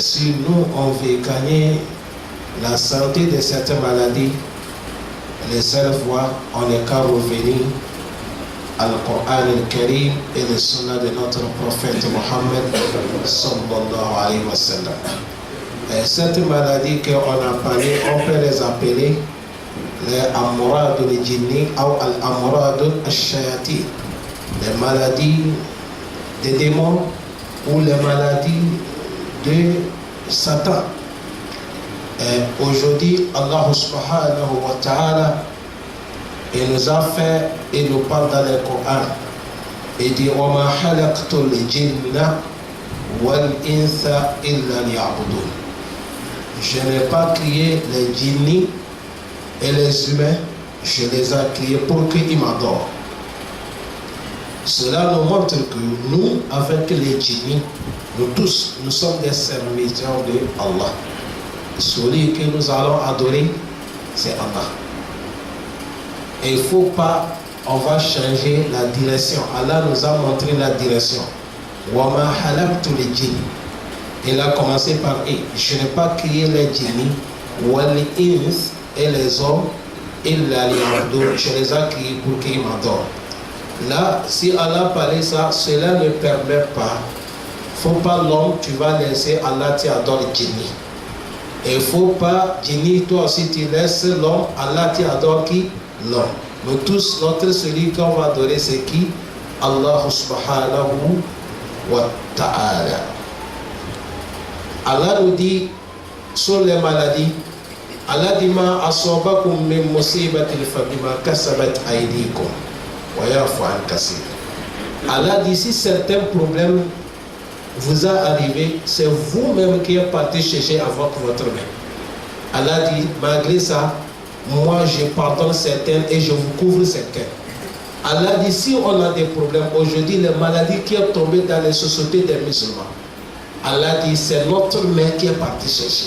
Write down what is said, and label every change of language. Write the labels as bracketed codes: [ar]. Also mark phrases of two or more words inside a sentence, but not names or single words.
[fr] Si nous, on veut gagner la santé de cette maladie, les seules voies, on n'est qu'à revenir à Al-Qur'an al-Karim et le sunna de notre prophète Mohammed [ar] صلى الله عليه وسلم. [fr] Cette maladie qu'on a parlé, on peut les appeler les [ar] أمراض الجني [fr] ou [ar] الأمراض الشياطين, [fr] les maladies des démons ou les maladies de Satan. Aujourd'hui, Allah [ar] سبحانه وتعالى, [fr] il nous a fait, il nous parle dans le Coran. Il dit [ar] وَمَا خَلَقْتُ الْجِنَّ وَالْإِنسَ إِلَّا لِيَعْبُدُونَ. [fr] Je n'ai pas créé les djinnis et les humains, je les ai créés pour qu'ils m'adorent. Cela nous montre que nous, avec les djinnis, nous tous, nous sommes des serviteurs de Allah. Celui que nous allons adorer, c'est Allah. Et il ne faut pas, on va changer la direction. Allah nous a montré la direction. [ar] وَمَا خَلَقْتُ الْجِنَّ. [fr] Il a commencé par « Je n'ai pas créé les djinnis, وَالْإِنْسِ et les hommes, [ar] إِلَّا لِيَعْبُدُونَ. [fr] Je les ai créés pour qu'ils m'adorent. » Là, si Allah parlait ça, cela ne permet pas. Il ne faut pas l'homme, tu vas laisser Allah t'adore djinni. Et il ne faut pas, djinni, toi aussi tu laisses l'homme, Allah t'adore qui? L'homme. Nous tous, notre celui qu'on va adorer, c'est qui? [ar] الله سبحانه وتعالى. [fr] Allah nous dit sur les maladies, Allah dit [ar] ما أصابكم من مصيبة فبما كسبت أيديكم ويعفو عن كثير. [fr] Allah dit si certains problèmes vous a arrivé, c'est vous-même qui êtes parti chercher avec votre main. Allah dit malgré ça, moi je pardonne certains et je vous couvre certains. Allah dit si on a des problèmes aujourd'hui, les maladies qui sont tombées dans les sociétés des musulmans, Allah dit c'est notre main qui est partie chercher.